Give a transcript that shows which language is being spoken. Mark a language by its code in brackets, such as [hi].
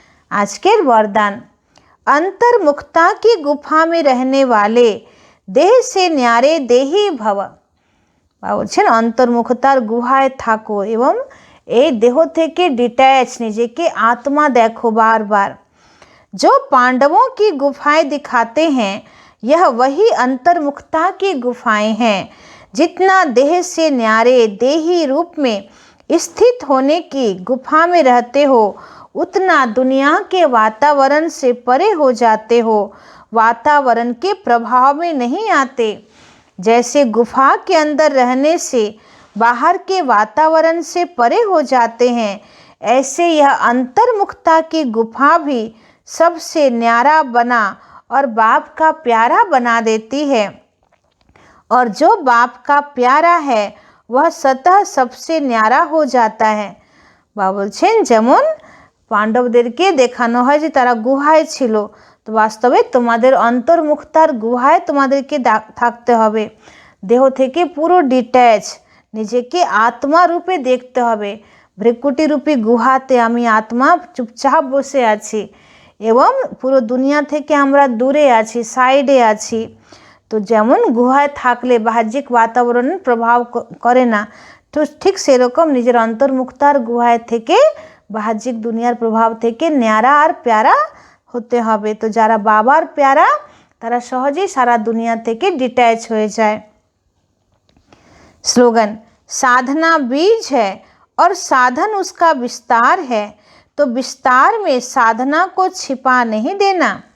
[bn] আজকের বরদান, [hi] अंतर्मुखता की गुफा में रहने वाले देह से न्यारे देही भव। [bn] বলছেন অন্তর্মুখতার গুহায় থাকো এবং এই দেহ থেকে ডিট্যাচ নিজেকে आत्मा देखो बार बार। [hi] जो पांडवों की गुफाएं दिखाते हैं यह वही अंतर्मुखता की गुफाएं हैं। जितना देह से न्यारे देही रूप में स्थित होने की गुफा में रहते हो उतना दुनिया के वातावरण से परे हो जाते हो, वातावरण के प्रभाव में नहीं आते। जैसे गुफा के अंदर रहने से बाहर के वातावरण से परे हो जाते हैं, ऐसे यह अंतर्मुखता की गुफा भी सबसे न्यारा बना और बाप का प्यारा बना देती है। और जो बाप का प्यारा है वह स्वतः सबसे न्यारा हो जाता है। [bn] বাবা বলছেন যেমন পাণ্ডবদেরকে দেখানো হয় যে তারা গুহায় ছিল, তো বাস্তবে তোমাদের অন্তর্মুখতার গুহায় তোমাদেরকে থাকতে হবে, দেহ থেকে পুরো ডিট্যাচ, নিজেকে আত্মা রূপে দেখতে হবে। ভ্রিকুটি রূপী গুহাতে আমি আত্মা চুপচাপ বসে আছি এবং পুরো দুনিয়া থেকে আমরা দূরে আছি, সাইডে আছি। তো যেমন গুহায় থাকলে বাহ্যিক বাতাবরণ প্রভাব করে না, তো ঠিক সেরকম নিজের অন্তর্মুখতার গুহায় থেকে বাহ্যিক দুনিয়ার প্রভাব থেকে ন্যারা আর প্যারা হতে হবে। তো যারা বাবার প্যারা তারা সহজেই সারা দুনিয়া থেকে ডিট্যাচ হয়ে যায়। [hi] स्लोगन, साधना बीज है और साधन उसका विस्तार है, तो विस्तार में साधना को छिपा नहीं देना।